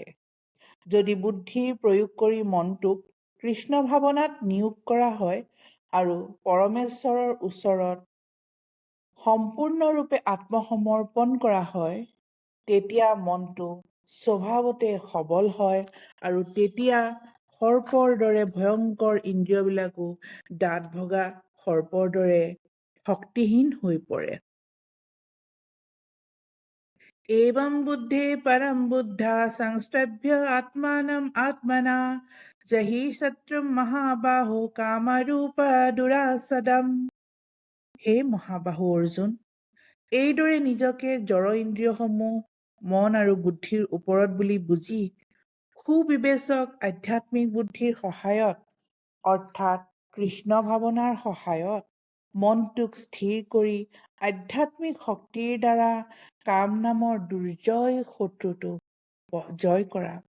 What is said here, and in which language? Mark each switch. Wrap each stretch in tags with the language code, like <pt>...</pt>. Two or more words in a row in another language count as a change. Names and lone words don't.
<as>যদি বুদ্ধিৰ প্ৰয়োগ কৰি মনটোক কৃষ্ণ ভাৱনাত নিয়োগ কৰা হয় আৰু পৰমেশ্বৰৰ ওচৰত সম্পূৰ্ণৰূপে আত্মসমৰ্পণ কৰা হয়, তেতিয়া মনটো স্বভাৱতে সবল হয় আৰু তেতিয়া সৰ্পৰ দৰে ভয়ংকৰ ইন্দ্ৰিয়বিলাকো দাঁত ভগা সৰ্পৰ দৰে শক্তিহীন হৈ পৰে।</as> <sa>एवं बुद्धे परम बुद्धा संस्तभ्य आत्मानं आत्मना जहि शत्रुं महाबाहो कामरूप दुरासदम।</sa> <as>হে মহাবাহু অৰ্জুন, এইদৰে নিজকে জড় ইন্দ্ৰিয়সমূহ মন আৰু বুদ্ধিৰ ওপৰত বুলি বুজি সুবিবেচক আধ্যাত্মিক বুদ্ধিৰ সহায়ত অৰ্থাৎ কৃষ্ণ ভাৱনাৰ সহায়ত মনটোক স্থিৰ কৰি আধ্যাত্মিক শক্তিৰ দ্বাৰা কাম নামৰ দুৰ্জয় শত্ৰুটো জয় কৰা।</as>